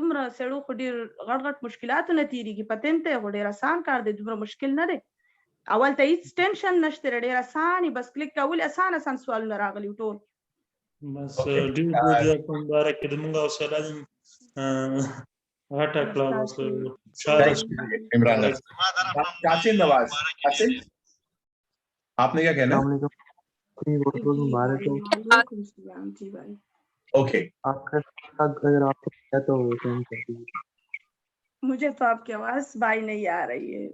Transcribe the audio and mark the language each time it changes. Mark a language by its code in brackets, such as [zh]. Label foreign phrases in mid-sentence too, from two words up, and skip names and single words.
[ps] دومره سړو خو ډېر غټ غټ مشکلاتو نه تېرېږي پتن ته خو ډېر اسان کار دی دومره مشکل نه دی. اول ته هیڅ ټینشن نشته دی ډېر اسان بس کلیک کول اسان سوالونه راغلي ټول. بس ډېر مبارک دې موږ حوصله دې غټه کړه. [hi] इमरान कासिम नवाज, कासिम आपने क्या कहना? ओके अगर आपको तो मुझे तो आपकी आवाज भाई नहीं आ रही है.